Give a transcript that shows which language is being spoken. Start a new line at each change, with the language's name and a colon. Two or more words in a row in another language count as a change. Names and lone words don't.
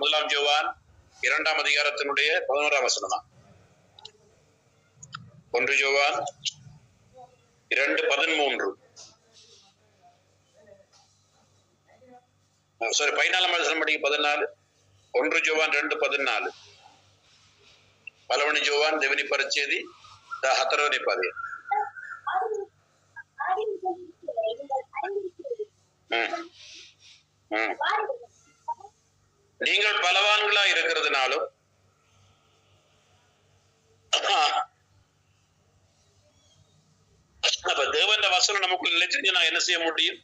Tamil: 1 யோவான் 2ஆம் அதிகாரத்தினுடைய 11ஆம் வசனம் தான். 1 யோவான் 2:13. சாரி, 14ஆம் வசனம் படிக்க 14. 1 யோவான் 2:14. పలవని జోవాన్ దేవుని పరిచేది 17వ పది. நீங்கள் பலவான்களா இருக்கிறதுனாலும் அப்ப தேவன் வசனம் நமக்குள்ள நிலைச்சிருந்து நான் என்ன செய்ய முடியும்?